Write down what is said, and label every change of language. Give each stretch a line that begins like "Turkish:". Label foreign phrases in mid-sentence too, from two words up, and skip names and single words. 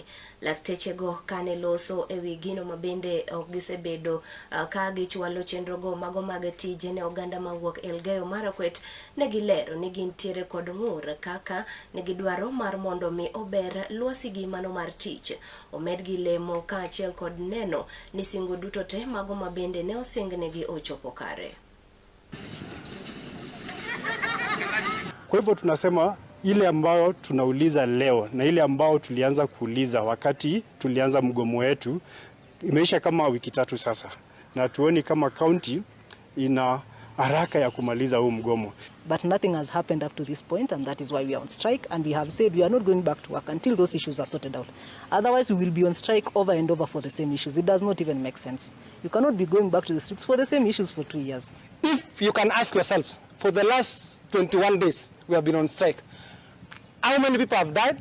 Luo (Kenya and Tanzania): Lakteche go kane loso ewi gino ma bende ok gisebedo ka gichwalo chenro go mago mag tije ne oganda mawuok Elgeyo Marakwet, ne gilero ni gintiere kod ng'ur kaka ne gidwaro mar mondo mi ober lwasi gi mano mar tich, omed gi lemo ka achiel kod neno ni singo duto te mago ma bende ne osingnegi ochopo kare.
Swahili: Kwa hivyo tunasema ile ambayo tunauliza leo na ile ambayo tulianza kuuliza wakati tulianza mgomo wetu imeisha kama wiki 3 sasa, na tuoni kama county ina haraka ya kumaliza huu mgomo.
English: But nothing has happened up to this point, and that is why we are on strike, and we have said we are not going back to work until those issues are sorted out. Otherwise, we will be on strike over and over for the same issues. It does not even make sense. You cannot be going back to the streets for the same issues for 2 years. If you can ask yourself, for the last 21 days we have been on strike, how many people have died?